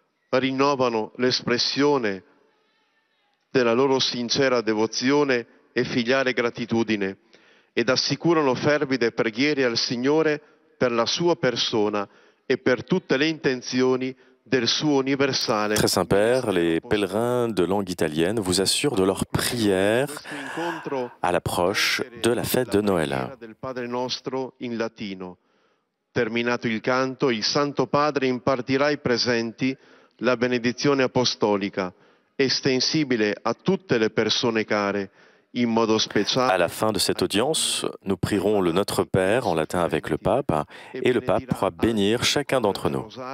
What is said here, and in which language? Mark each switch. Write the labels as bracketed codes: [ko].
[it] Rinnovano l'espressione della loro sincera devozione e filiale gratitudine ed assicurano fervide preghiere al Signore per la sua persona e per tutte le intenzioni del suo universale. [fr] Très Saint-Père, les pèlerins de langue italienne vous assurent de leur prière à l'approche de la fête de Noël. [it] Del Padre nostro in latino. Terminato il canto, il Santo Padre impartirà ai presenti la benedizione apostolica, estensibile a tutte le persone care, in modo speciale. [fr] À la fin de cette audience, nous prierons le Notre Père en latin avec le pape et le pape pourra bénir chacun d'entre nous.